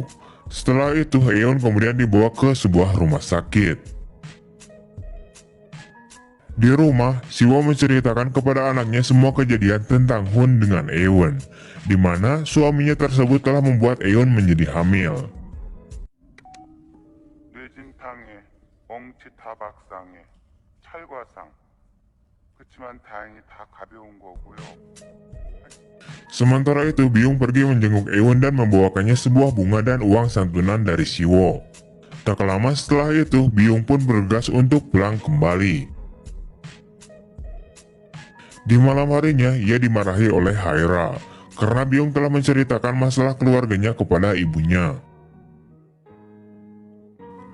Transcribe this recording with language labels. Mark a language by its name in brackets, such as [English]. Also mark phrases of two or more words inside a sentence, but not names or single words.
[Indonesian] Setelah itu Eun kemudian dibawa ke sebuah rumah sakit. Di rumah, Siwo menceritakan kepada anaknya semua kejadian tentang Hun dengan Eun, di mana suaminya tersebut telah membuat Eun menjadi hamil. [Korean] 뇌진탕에 엉치타박상에 찰과상. 그치만 다행히 다 가벼운 거고요. [Indonesian] Sementara itu Byung pergi menjenguk Eun dan membawakannya sebuah bunga dan uang santunan dari Siwo. Tak lama setelah itu Byung pun bergegas untuk pulang kembali. Di malam harinya ia dimarahi oleh Haira karena Byung telah menceritakan masalah keluarganya kepada ibunya.